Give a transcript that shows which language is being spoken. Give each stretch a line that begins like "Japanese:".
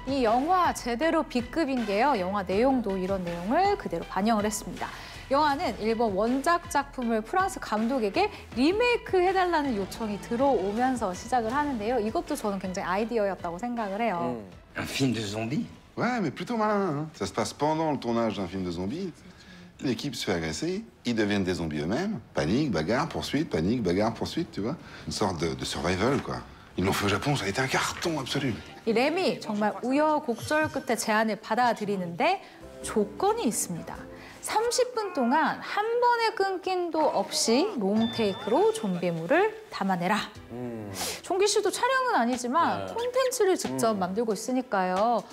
Korean: 이 영화 제대로 B급인 게요. 영화 내용도 이런 내용을 그대로 반영을 했습니다. 영화는 일본 원작 작품을 프랑스 감독에게 리메이크 해달라는 요청이 들어오면서 시작을 하는데요. 이것도 저는 굉장히 아이디어였다고 생각을 해요.
French: Un film de zombies? Ouais, mais plutôt malin. Hein. Ça se passe pendant le tournage d'un film de zombies. Une équipe se fait agresser, ils deviennent des zombies eux-mêmes. Panique, bagarre, poursuite, panique, bagarre, poursuite, tu vois. Une sorte de survival, quoi. Ils l'ont fait au Japon, ça a été un carton absolu.
Korean: 이 램이 정말 우여곡절 끝에 제안을 받아들이는데 조건이 있습니다. 30분 동안 한 번의 끊김도 없이 롱테이크로 좀비물을 담아내라. 종기 씨도 촬영은 아니지만 콘텐츠를 직접 만들고 있으니까요.